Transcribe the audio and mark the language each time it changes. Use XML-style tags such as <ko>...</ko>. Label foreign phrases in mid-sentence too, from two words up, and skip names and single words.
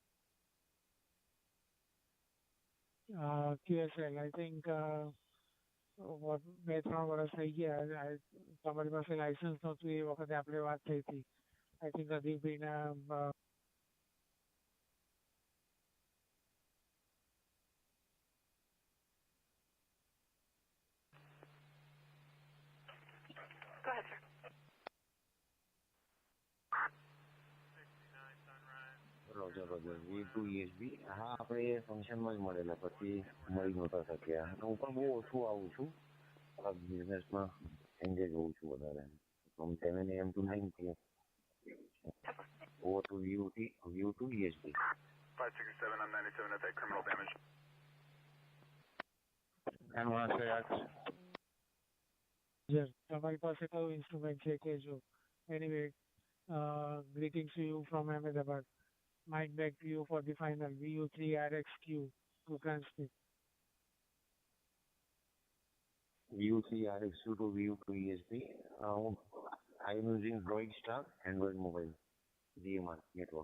<en>QSL, I think</en> <gu>what બે ત્રણ વર્ષ થઈ ગયા તમારી પાસે લાયસન્સ નહોતું એ વખતે આપણે વાત થઈ હતી</gu> <en>I think</en> <gu>અદીપભાઈના</gu> <en>Go ahead, sir. roger roger</en> <gu>V2 ESB હા આપણે ફંક્શનમાં જ મળેલા પછી મળી નહોતા શક્યા હું પણ બહુ ઓછું આવું છું આ બિઝનેસમાં એન્ગેજ હોઉં છું વધારે</gu> <en>from 7 AM to 9 PM over to V2 ESB 567 on 97 at that criminal damage. And when I say X, yes,</en> <gu>તમારી પાસે કયું ઇન્સ્ટ્રુમેન્ટ છે કે જો</gu> <en>anyway greetings to you from Ahmedabad. Mic back to you for the final VU3 RXQ to transmit. VU3 RXQ to VU2 ESB. I am using Droid Star Android mobile DMR network.</en>